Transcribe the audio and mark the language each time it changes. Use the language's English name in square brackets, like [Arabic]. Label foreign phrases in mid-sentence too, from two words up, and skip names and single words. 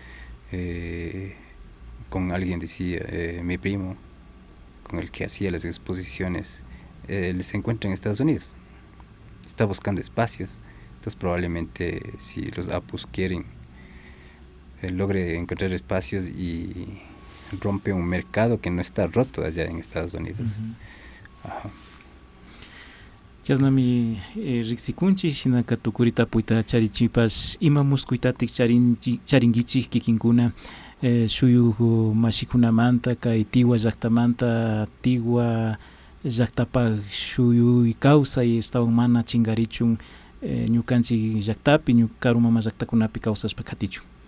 [Spanish] Con alguien decía, mi primo, con el que hacía las exposiciones, se encuentra en Estados Unidos, está buscando espacios, entonces probablemente si los APUs quieren, logre encontrar espacios y rompe un mercado que no está roto allá en Estados Unidos. [Quechua] Chasnami riksikunchi shinaka tukurita puita charichipas ima muskuitatik charingichik kikinkuna shuyuq mashikunamanta kay Tigua llaqtamanta Tigua llaqtapaq shuyuy kawsay estawan mana chingarichun ñukanchik llaqtapi karu mama llaqtakunapi kawsashpa katichun.